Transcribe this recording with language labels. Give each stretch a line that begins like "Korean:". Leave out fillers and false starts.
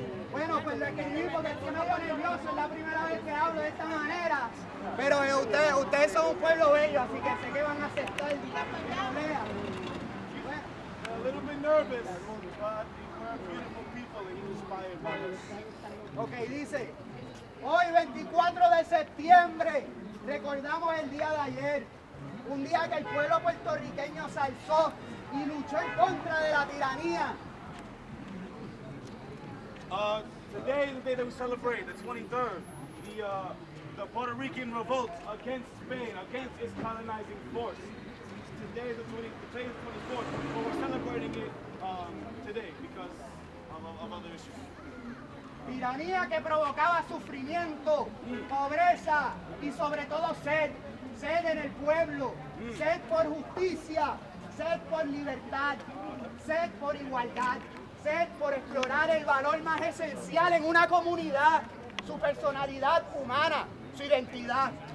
Spanish: Bueno, pues lo escribí porque estoy medio nervioso, es la primera vez que hablo de esta manera. Pero ustedes son un pueblo bello, así que sé que van a aceptar que lo lea.
English: A little bit nervous, but we're beautiful people and you're inspired by us.
Spanish: Ok, dice, hoy 24 de septiembre recordamos el día de ayer, un día que el pueblo puertorriqueño se alzó y luchó en contra de la tiranía.
English: Today is the day that we celebrate, the 23rd, the Puerto Rican revolt against Spain, against its colonizing force. Today is the 24th, but we're celebrating it today because of other issues.
Spanish: Tiranía que provocaba sufrimiento, pobreza y sobre todo sed en el pueblo, sed por justicia, sed por libertad, sed por igualdad, sed por explorar el valor más esencial en una comunidad, su personalidad humana, su identidad.